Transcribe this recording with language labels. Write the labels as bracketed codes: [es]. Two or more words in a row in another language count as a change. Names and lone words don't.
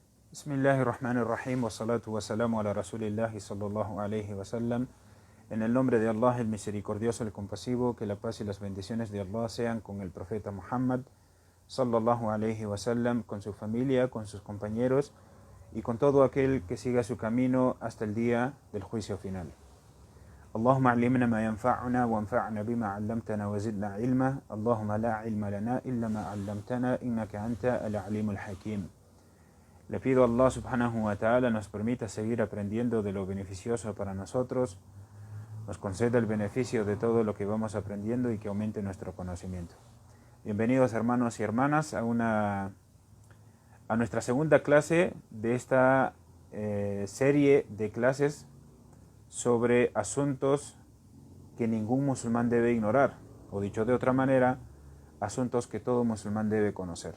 [ar] بسم الله الرحمن الرحيم والصلاة والسلام على رسول الله صلى الله عليه وسلم. [es] En el nombre de Allah, el misericordioso, el compasivo, que la paz y las bendiciones de Allah sean con el profeta Muhammad [ar] صلى الله عليه وسلم, [es] con su familia, con sus compañeros y con todo aquel que siga su camino hasta el día del juicio final. [ar] اللهم علمنا ما ينفعنا وانفعنا بما علمتنا وزدنا علما. اللهم لا علم لنا إلا ما علمتنا إنك أنت العليم الحكيم. [es] Le pido a Allah [ar] سبحانه وتعالى [es] nos permita seguir aprendiendo de lo beneficioso para nosotros, nos conceda el beneficio de todo lo que vamos aprendiendo y que aumente nuestro conocimiento. Bienvenidos hermanos y hermanas a nuestra segunda clase de esta serie de clases sobre asuntos que ningún musulmán debe ignorar, o dicho de otra manera, asuntos que todo musulmán debe conocer.